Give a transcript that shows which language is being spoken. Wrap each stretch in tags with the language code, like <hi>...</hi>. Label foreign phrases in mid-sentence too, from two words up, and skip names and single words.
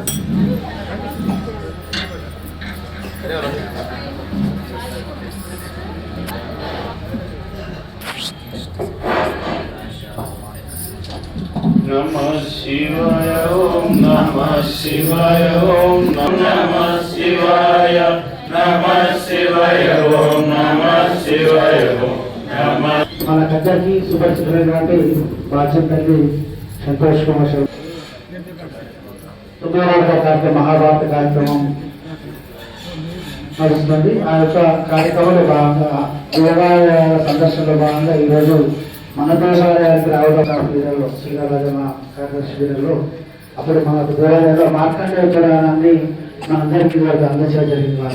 <sa>नमः शिवाय ओम नमः शिवाय ओम नमः शिवाय नमः शिवाय ओम नमः शिवाय ओम नमः।</sa> <te>మన కద్దరికి సుపరిచితులైనటువంటి బాచంపల్లి సంతోష్ కుమార్ 9వ కార్యక్రమం మహాభారత కార్యక్రమం నడుస్తుంది. ఆ యొక్క కార్యక్రమంలో భాగంగా దేవాలయ సందర్శనలో భాగంగా ఈరోజు మన దేవాలయానికి రావడం శ్రీరాజమ కార్యదర్శి వీరులు అప్పుడు మనకు దేవాలయంలో మార్కండేయ పురాణాన్ని మనందరికీ అందచేయడం జరిగింది.</te>